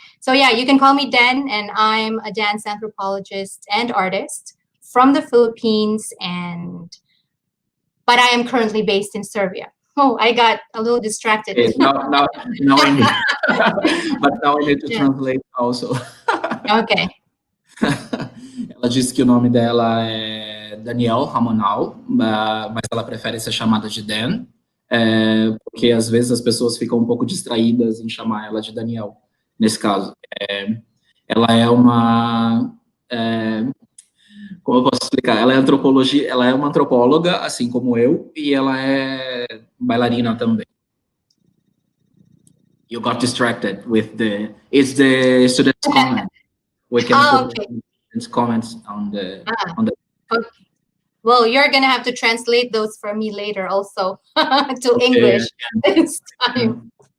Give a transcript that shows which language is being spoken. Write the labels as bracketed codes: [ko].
[en] So yeah, you can call me Den, and I'm a dance anthropologist and artist from the Philippines, but I am currently based in Serbia. Oh, I got a little distracted. Okay, now I need, but now I need to translate also. Okay. [pt] Ela disse que o nome dela é Danielle Ramonal, mas ela prefere ser chamada de Dan, porque às vezes as pessoas ficam um pouco distraídas em chamar ela de Danielle, nesse caso. Ela é uma... como eu posso explicar? Ela é uma antropóloga, assim como eu, e ela é bailarina também. [en] You got distracted with it's the students' comment. We can put okay. students' comments on the. Okay. Well, you're gonna have to translate those for me later, also to English this time.